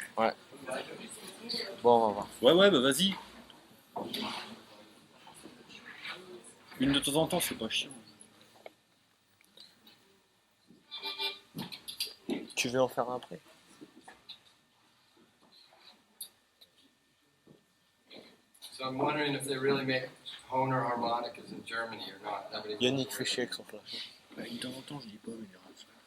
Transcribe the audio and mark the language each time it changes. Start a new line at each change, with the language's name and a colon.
French: Ouais. Bon, on va voir. Ouais, bah vas-y. Une de temps en temps, c'est pas chiant. Tu veux en faire un après?
English: So I'm wondering if they really make Hohner harmonicas in Germany or not.
French: Yannick fait chier avec son flash. Bah, de temps en temps, je dis pas, mais il y aura ça.